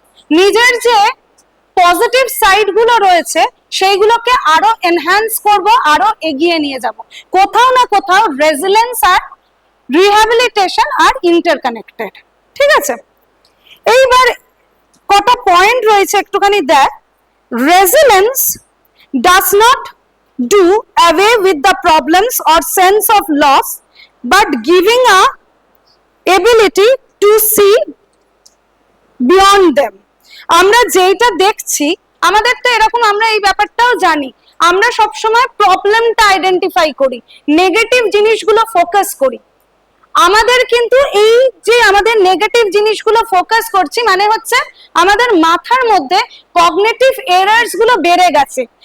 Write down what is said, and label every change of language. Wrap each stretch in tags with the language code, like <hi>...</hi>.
<bn>নিজের যে positive side গুলো রয়েছে সেইগুলোকে আরো এনহ্যান্স করব, আরো এগিয়ে নিয়ে যাব। কোথাও না কোথাও রেজিলিয়েন্স আর রিহ্যাবিলিটেশন আর ইন্টারকানেক্টেড। ঠিক আছে, এইবার কত পয়েন্ট রয়েছে একটুখানি দেখ।</bn> <en>Resilience does not do away with the problems or sense of loss, but giving a ability to see beyond them.</en> <bn>আমরা যেটা দেখছি, আমাদের তো এরকম, আমরা এই ব্যাপারটাও জানি, আমরা সবসময় প্রবলেমটা আইডেন্টিফাই করি, নেগেটিভ জিনিসগুলো ফোকাস করি। আমাদের কিন্তু এই যে আমাদের নেগেটিভ জিনিসগুলো ফোকাস করছি মানে হচ্ছে আমাদের মাথার মধ্যে কগনিটিভ এরার্স গুলো বেড়ে গেছে।</bn>